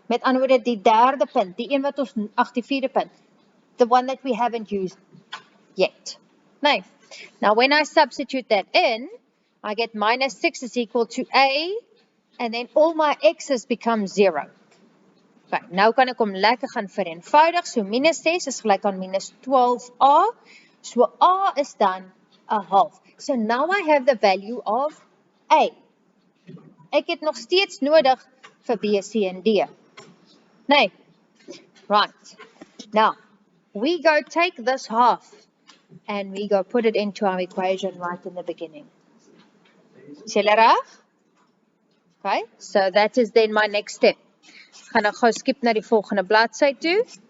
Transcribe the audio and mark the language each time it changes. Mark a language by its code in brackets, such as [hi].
[af] Met ander woorde die derde punt, die een wat ons, die vierde punt. [en] The one that we haven't used yet. Nee. Now when I substitute that in, I get minus 6 is equal to a, and then all my x's become 0. [af] Okay, nou kan ek hom lekker gaan vereenvoudig. So minus 6 is gelijk aan minus 12a. [en] So a is dan a half. So now I have the value of a. [af] Ek het nog steeds nodig vir b, c en d. Nee. Right. [en] Now, we go take this half and we go put it into our equation right in the beginning. [af] Is julle reg? [en] Okay, so that is then my next step. [af] Ek gaan nou gou skip na die volgende bladsy toe.